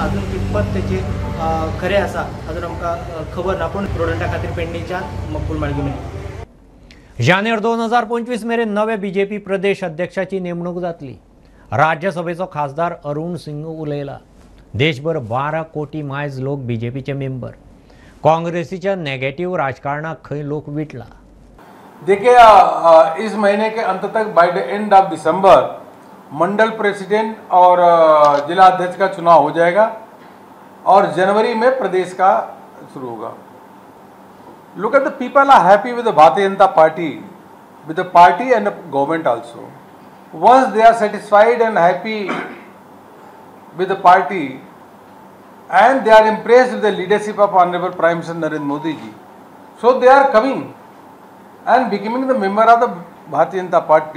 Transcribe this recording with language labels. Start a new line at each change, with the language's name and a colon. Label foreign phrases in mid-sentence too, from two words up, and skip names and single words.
Konkani: अजून कितपत तेचे खरें आसा अजून आमकां खबर ना, पूण प्रोडंटा खातीर पेडणेच्या मकबूल माळगी मेळ्ळी। जानेर 2025 मेरेन नवे बीजेपी प्रदेश अध्यक्षाची नेमणूक जातली। राज्यसभेचो खासदार अरुण सिंग उलयला। देशभर 12 कोटी मायज लोक बीजेपीचे मेंबर। काँग्रेसीच्या नेगेटिव्ह राजकारणाक खंय लोक विटला।
Hindi: देखिए इस महीने के अंत तक
English: by the end of December
Hindi: मंडल प्रेसिडेंट और जिला अध्यक्ष का चुनाव हो जाएगा और जनवरी में प्रदेश का शुरू होगा।
English: Look at the people are happy with the Bharatiya Janata Party, with the party and the government also. Once they are satisfied and happy with the party and they are impressed with the leadership of Honorable Prime Minister Narendra Modi ji, so they are coming and becoming the member of the Bharatiya Janata Party.